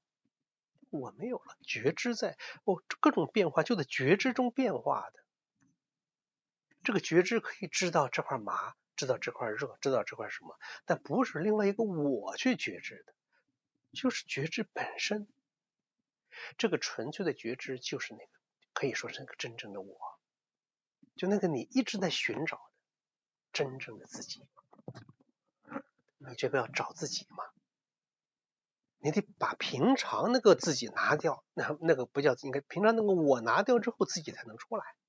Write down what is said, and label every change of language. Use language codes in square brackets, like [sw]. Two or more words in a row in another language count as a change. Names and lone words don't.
[zh] 我沒有了覺知在各種變化就在覺知中變化的。這個覺知可以知道這塊麻，知道這塊熱，知道這塊什麼，但不是另外一個我去覺知的，就是覺知本身。這個純粹的覺知就是那個可以說是那個真正的我，就那個你一直在尋找的真正的自己。你这個要找自己嘛，你得把平常那個自己拿掉，那個不叫应該平常那個我拿掉之後，自己才能出来。